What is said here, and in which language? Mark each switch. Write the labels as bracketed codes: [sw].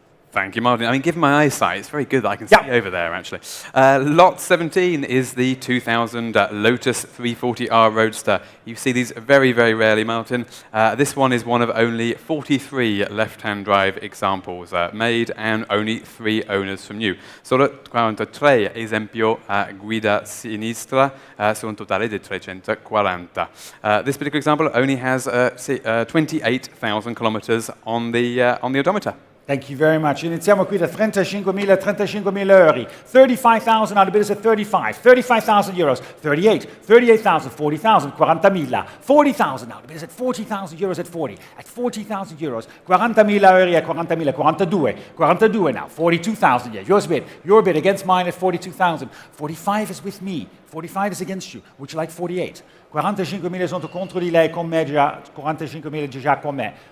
[en] Thank you, Martin. I mean, given my eyesight, it's very good that I can see over there, actually. Lot 17 is the 2000 Lotus 340R Roadster. You see these very, very rarely, Martin. This one is one of only 43 left-hand drive examples made and only 3 owners from new. [it] Solo 43 esempio guida sinistra su un totale di 340. [en] This particular example only has 28,000 kilometers on the odometer. Thank you very much. [it] Iniziamo qui da 35.000 euro. [en] 35,000 now, the bid is at 35. 35,000 euros. 38. 38,000. 40,000. 40.000. 40,000 now, the bid is at 40,000 euros at 40. At 40,000 euros. 40.000 euro at 40.000. 42. 42 now. 42,000. Yeah, yours bid. Your bid against mine at 42,000. 45 is with me. 45 is against you. Would you like 48? [it] 45.000 sono contro di lei, con me già, 45.000 già con me.